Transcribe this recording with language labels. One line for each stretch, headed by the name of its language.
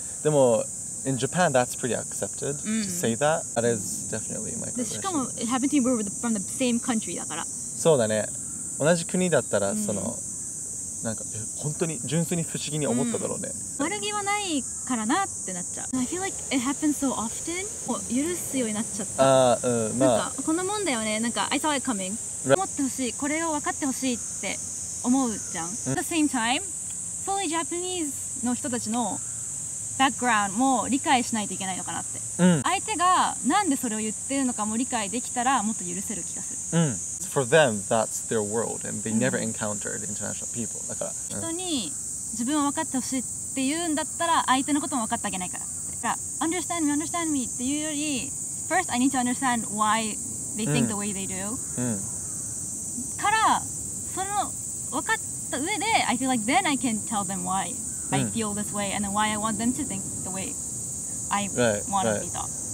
Japanese: でも
English: in Japan, that's pretty accepted to say that. That is definitely microaggression.
Japanese: しかも
English: it happened to me, we were from the same country
Japanese: だから。そうだね。同じ国だったらそのなんか本当に純粋に不思議に思っただろうね。悪気はないからなってなっちゃう。
English: I feel like it happens so often.
Japanese: もう許すようになっちゃった。なんかこんなもんだよね。なんか
English: I saw it coming.
Japanese: 思ってほしい。これを分かってほしいって思うじゃん。
English: At the same time, fully Japanese
Japanese: の人たちのバックグラウンドも理解しないといけないのかなって、相手がなんでそれを言ってるのかも理解できたらもっと許せる気がする。
English: For them, that's their world, and they never encountered international people.
Japanese: だから、人に自分を分かってほしいって言うんだったら相手のことも分かってあげないから。だから
English: understand me
Japanese: っていうより
English: first I need to understand why they think the way they do、
Japanese: からその分かった上で
English: I feel like then I can tell them why I feel this way and then why I want them to think the way I want to be taught.